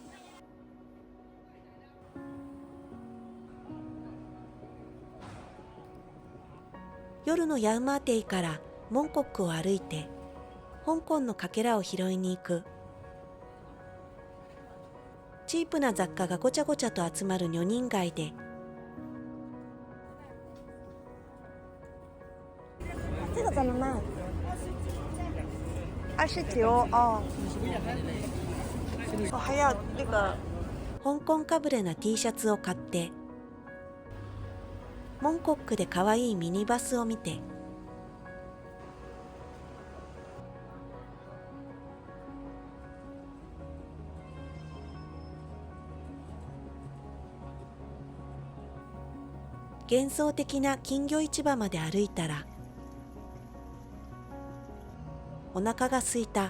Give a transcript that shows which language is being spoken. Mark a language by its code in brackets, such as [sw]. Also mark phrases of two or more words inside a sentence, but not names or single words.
[ja] 夜のヤウマーテイからモンコックを歩いて、香港のかけらを拾いに行く。チープな雑貨がごちゃごちゃと集まる女人街で、 [zh] 这个怎么卖？29哦。还要那个。 [ja] 香港かぶれな T シャツを買って、モンコックでかわいいミニバスを見て、幻想的な金魚市場まで歩いたら、お腹が空いた。